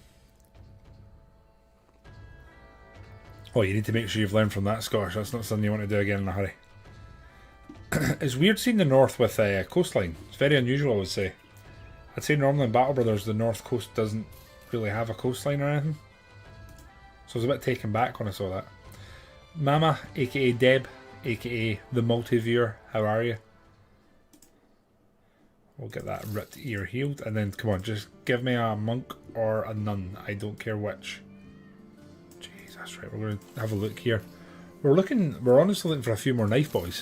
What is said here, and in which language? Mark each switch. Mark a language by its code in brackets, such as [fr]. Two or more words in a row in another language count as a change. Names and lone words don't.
[en] Oh, you need to make sure you've learned from that, Scottish. That's not something you want to do again in a hurry. It's weird seeing the north with a coastline. It's very unusual, I would say. I'd say normally in Battle Brothers the north coast doesn't really have a coastline or anything. So I was a bit taken back when I saw that. Mama, aka Deb, aka the Multiviewer, how are you? We'll get that ripped ear healed, and then come on, just give me a monk or a nun. I don't care which. Jeez, that's right. We're going to have a look here. We're honestly looking for a few more knife boys.